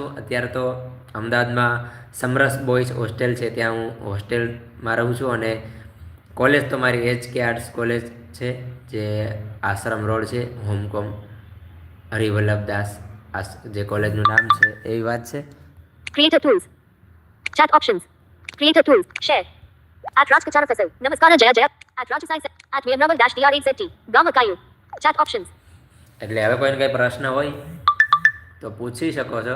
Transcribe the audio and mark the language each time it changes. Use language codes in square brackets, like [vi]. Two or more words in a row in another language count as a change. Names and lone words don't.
[gu] અત્યારે તો અમદાવાદમાં સમરસ બોયઝ હોસ્ટેલ છે ત્યાં હું હોસ્ટેલમાં રહું છું. અને કોલેજ તો મારી HK આર્ટ્સ કોલેજ છે જે આશ્રમ રોડ છે. હોમકોમ હરિવલ્લભદાસ જે કોલેજનું નામ છે એવી વાત છે. [en] Creator tools. Chat options. Creator tools. Share. At Rajkachana Festival. Namaskara Jaya Jaya. At Rajasai. At Veernaval-DREZT. Gamakayu. Chat options. [gu] એટલે હવે કોઈને કંઈ પ્રશ્ન હોય તો પૂછી શકો છો.